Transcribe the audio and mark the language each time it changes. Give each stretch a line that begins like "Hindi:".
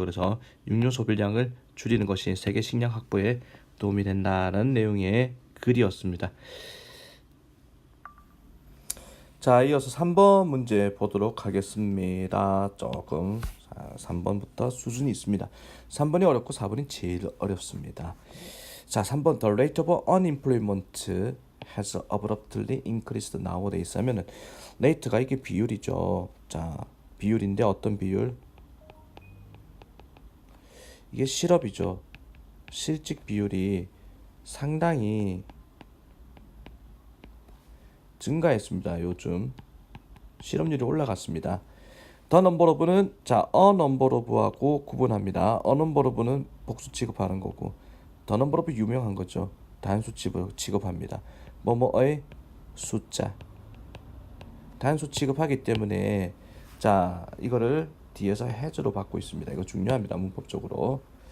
Korean: 그래서 육류 소비량을 줄이는 것이 세계 식량 확보에 도움이 된다는 내용의 글이었습니다. 자, 이어서 3번 문제 보도록 하겠습니다. 조금 3번부터 수준이 있습니다. 3번이 어렵고 4번이 제일 어렵습니다.
English: 자, 3번 The rate of unemployment has abruptly increased nowadays 하면은,
Korean: rate가 이게 비율이죠. 자, 비율인데 어떤 비율? 이게 실업이죠. 실직 비율이 상당히 증가했습니다. 요즘 실업률이 올라갔습니다. The number of는, 자, a number of하고 구분합니다. a number of는 복수 취급하는 거고, the number of 유명한 거죠. 단수 취급합니다. 뭐뭐의 숫자. 단수 취급하기 때문에, 자, 이거를 뒤에서 has로 받고 있습니다. 이거 중요합니다. 문법적으로.